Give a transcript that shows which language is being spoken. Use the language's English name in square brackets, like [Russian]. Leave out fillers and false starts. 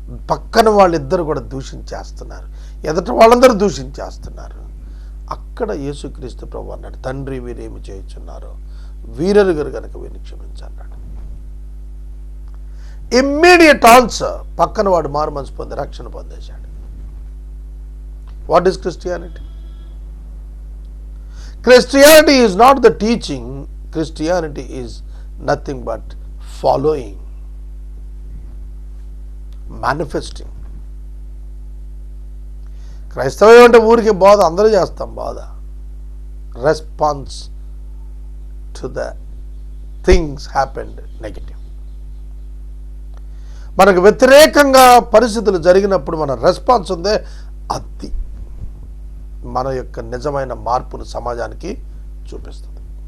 [Telugu] పక్కన వాళ్ళిద్దరు కూడా దూషించేస్తున్నారు, ఎదుట వాళ్ళందరూ దూషించేస్తున్నారు. అక్కడ యేసుక్రీస్తు ప్రభువు అన్నాడు, తండ్రి వీరేమి చేయుచున్నారో వీరెరుగరు గనుక వీరిని క్షమించన్నాడు. [English] immediate answer, [Telugu] పక్కన వాడు మారు మనసు పొంది రక్షణ పొందేశాడు. [English] What is Christianity? Christianity is not the teaching. Christianity is nothing but following, manifesting. [Telugu] క్రైస్తవం అంటే ఊరికి బోధ, అందరూ చేస్తాం బోధ. [English] Response to the things happened negative. [Telugu] మనకు వ్యతిరేకంగా పరిస్థితులు జరిగినప్పుడు మన రెస్పాన్స్ ఉందే, అది మన యొక్క నిజమైన మార్పును సమాజానికి చూపిస్తుంది.